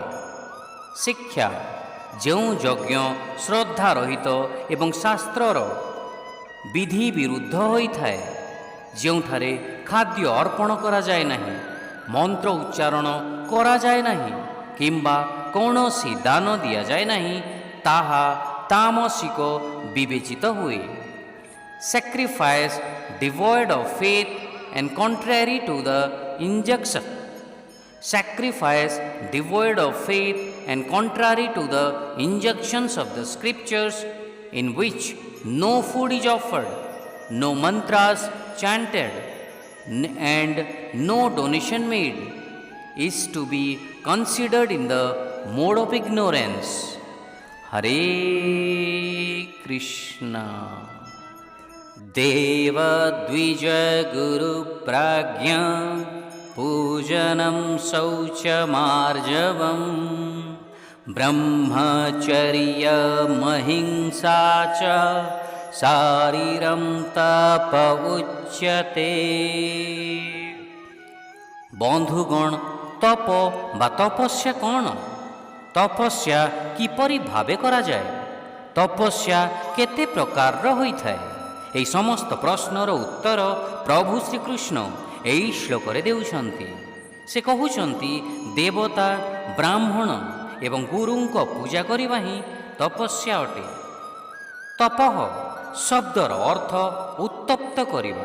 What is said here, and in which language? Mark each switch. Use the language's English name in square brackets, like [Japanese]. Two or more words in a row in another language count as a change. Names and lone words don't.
[Odia] ଶିକ୍ଷା: ଯେଉଁ ଯଜ୍ଞ ଶ୍ରଦ୍ଧା ରହିତ ଏବଂ ଶାସ୍ତ୍ରର ବିଧି ବିରୁଦ୍ଧ ହୋଇଥାଏ, ଯେଉଁଠାରେ ଖାଦ୍ୟ ଅର୍ପଣ କରାଯାଏ ନାହିଁ, ମନ୍ତ୍ର ଉଚ୍ଚାରଣ କରାଯାଏ ନାହିଁ କିମ୍ବା କୌଣସି ଦାନ ଦିଆଯାଏ ନାହିଁ, ତାହା ତାମସିକ ବିବେଚିତ ହୁଏ। [English] Sacrifice devoid of faith and contrary to the injunction. Sacrifice devoid of faith and contrary to the injunctions of the scriptures, in which no food is offered, no mantras chanted, and no donation made, is to be considered in the mode of ignorance. Hare Krishna. [Sanskrit] देवद्विज गुरु प्राज्ञा पूजनं शौचमार्जवं ब्रह्मचर्यमहिंसा च शारीरं तप उच्यते। [Odia] ବନ୍ଧୁଗଣ, ତପ ବା ତପସ୍ୟା କଣ? ତପସ୍ୟା କିପରି ଭାବେ କରା ଯାଏ? ତପସ୍ୟା କେତେ ପ୍ରକାର ହୋଇଥାଏ? ଏହି ସମସ୍ତ ପ୍ରଶ୍ନର ଉତ୍ତର ପ୍ରଭୁ ଶ୍ରୀକୃଷ୍ଣ ଏହି ଶ୍ଲୋକରେ ଦେଉଛନ୍ତି। ସେ କହୁଛନ୍ତି, ଦେବତା, ବ୍ରାହ୍ମଣ ଏବଂ ଗୁରୁଙ୍କ ପୂଜା କରିବା ହିଁ ତପସ୍ୟା ଅଟେ। ତପଃ ଶବ୍ଦର ଅର୍ଥ ଉତ୍ତପ୍ତ କରିବା।